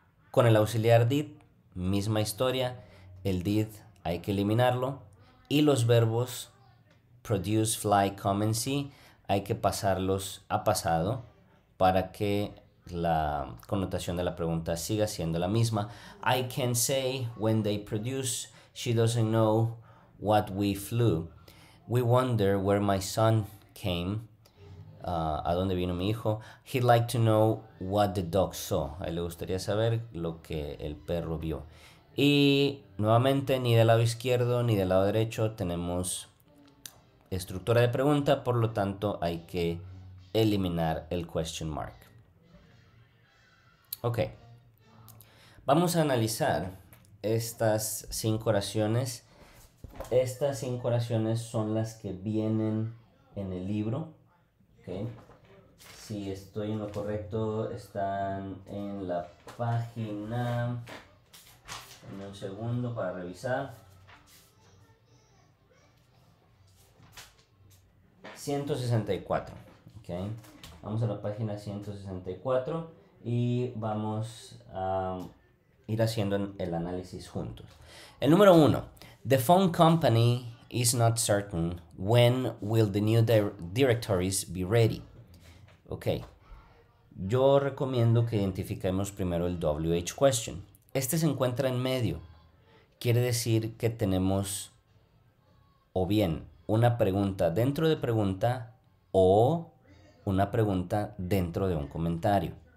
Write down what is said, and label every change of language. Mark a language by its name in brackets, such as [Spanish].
[Spanish] Con el auxiliar did, misma historia, el did hay que eliminarlo y los verbos produce, fly, come and see hay que pasarlos a pasado para que la connotación de la pregunta siga siendo la misma. [English] I can say when they produce, she doesn't know what we flew. We wonder where my son came. [Spanish] ¿A dónde vino mi hijo? [English] He'd like to know what the dog saw. [Spanish] A él le gustaría saber lo que el perro vio. Y nuevamente ni del lado izquierdo ni del lado derecho tenemos estructura de pregunta, por lo tanto hay que eliminar el question mark. Ok, vamos a analizar estas 5 oraciones. Estas 5 oraciones son las que vienen en el libro. Okay. Si estoy en lo correcto, están en la página. Dame un segundo para revisar. 164. Okay. Vamos a la página 164 y vamos a ir haciendo el análisis juntos. El número 1. [English] The phone company is not certain when will the new directories be ready. Ok. [Spanish] Yo recomiendo que identifiquemos primero el WH question. Este se encuentra en medio. Quiere decir que tenemos o bien una pregunta dentro de pregunta o una pregunta dentro de un comentario.